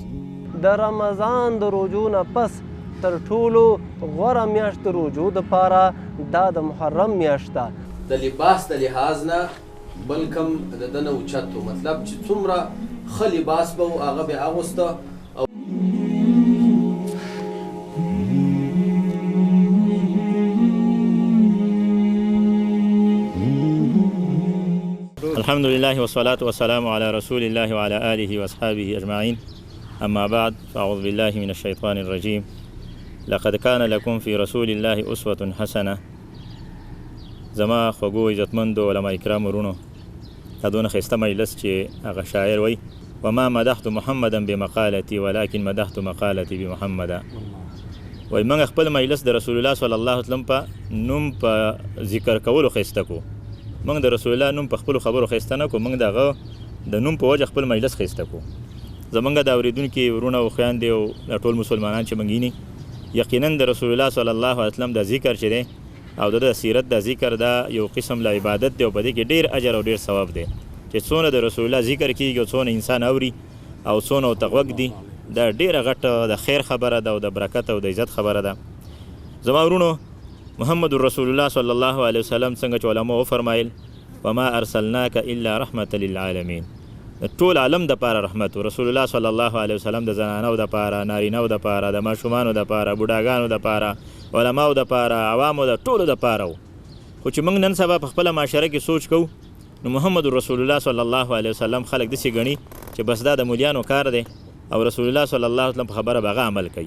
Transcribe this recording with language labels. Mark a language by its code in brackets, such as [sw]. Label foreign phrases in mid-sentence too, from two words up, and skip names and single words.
[ps] د رمضان د روجو نه پس تر ټولو غوره میاشت د روجو دپاره دا د محرم میاشت ده. د لباس د لحاظ نه بل کم د ده نه اوچت و، مطلب چې څومره ښه لباس به و هغه به یې اغوسته. [ar] الحمد لله والصلاة والسلام على رسول الله وعلى آله وأصحابه أجمعين. أما بعد فأعوذ بالله من الشيطان الرجيم. لقد كان لكم في رسول الله أسوة حسنة. [ps] زما خوږو عزتمندو علماء کرام ورونو دا دونه ښایسته مجلس چې هغه شاعر وایي [ar] وما مدحت محمدا بمقالتي ولكن مدحت مقالتي بمحمدا. [ps] وایي موږ خپل مجلس د [ar] رسول الله صلی الله علیه وسلم [ps] په نوم په ذکر کولو ښایسته کو. موږ د رسول الله نوم په خپلو خبرو ښایسته نه کو، موږ د هغه د نوم په وجه خپل مجلس ښایسته کو. زموږ د اورېدونکي ورونه او خویندې او د ټول مسلمانان چې موږ ویني یقینا د [ar] رسول الله صلی الله علیه وسلم [ps] د ذکر چې دی او د سیرت د ذکر دا یو قسم له عبادت دی او په دې کې ډېر اجر او ډېر ثواب دی چې څونه د رسول الله ذکر کېږي او څونه انسان اوري او څونه ورته غوږ دي دا ډېره غټه د خیر خبره ده او د برکت او د عزت خبره ده. زما ورونو [ar] محمد رسول الله صلی الله علیه وسلم [ps] څنګه چې علماء وفرمایل [ar] وما ارسلناک الا رحمة للعالمین، [ps] د ټول عالم د پاره رحمت و. [ar] رسول الله صلی الله علیه وسلم [ps] د زنانو د پاره، نارینهو د پاره، د ماشومانو د پاره، بوډاګانو د پاره، علماو د پاره، عوامو د ټولو د پاره و. خو چې موږ نن سبا په خپله معاشره کې سوچ کوو نو [ar] محمد رسول الله صلی الله علیه وسلم [ps] خلک داسې ګڼي چې بس دا د مولیانو کار دی او [ar] رسول الله صلی الله علیه وسلم [ps] په خبره به هغه عمل کوي.